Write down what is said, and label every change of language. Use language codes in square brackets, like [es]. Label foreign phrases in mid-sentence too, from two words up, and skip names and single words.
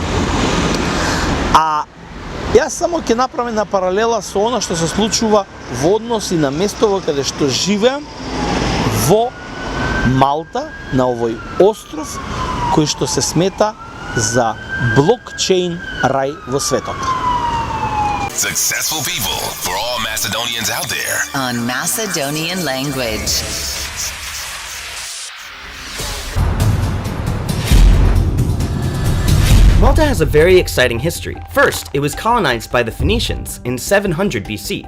[mk] А јас само ќе направам на паралела со она што се случува во односи на местово каде што живеам во Малта, на овој остров кој што се смета за блокчейн рај во светот. [en] Successful people for all Macedonians out there. On Macedonian language. Malta has a very exciting history. First, it was colonized by the Phoenicians in 700 BC.